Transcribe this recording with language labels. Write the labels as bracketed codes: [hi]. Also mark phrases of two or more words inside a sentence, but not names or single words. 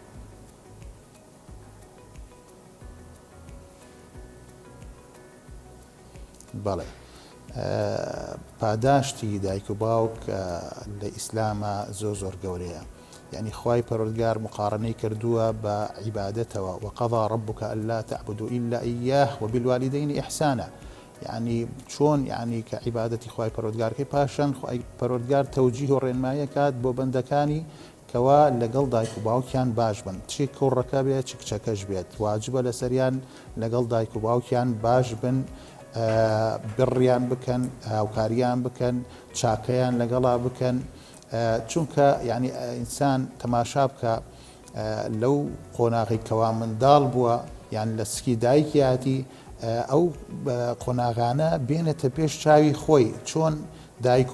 [ckb] بەڵێ پاداشتی دایک و باوک لە ئیسلامە زۆر گەورەیە یعنی خوای پەروەردگار مقارنەی کردووە بە عیبادەتەوە [ar] وقضى ربك ألا تعبدوا إلا إياه وبالوالدين إحسانا [ckb] يعني چۆن يعني کە عیبادەتی خوای پەروەردگارکەی پاشان خوای پەروەردگار تەوجیه و ڕێنمایە کات بۆ بەندەکانی کەوا لەگەڵ دایک و باوکیان باش بن چی کوڕەکە بێت چ کچەکەش بێت واجبە لەسەریان لەگەڵ دایک و باوکیان باش بن بڕیان بکەن هاوکاریان بکەن چاکەیان لەگەڵا بکەن چونکە یعنی ئینسان تەماشا بکە لەو قۆناغی کەوا منداڵ بووە یان لە سکی دایکیاتی ئەو قۆناغانە بێنێتە پێش چاوی خۆی چۆن دایک و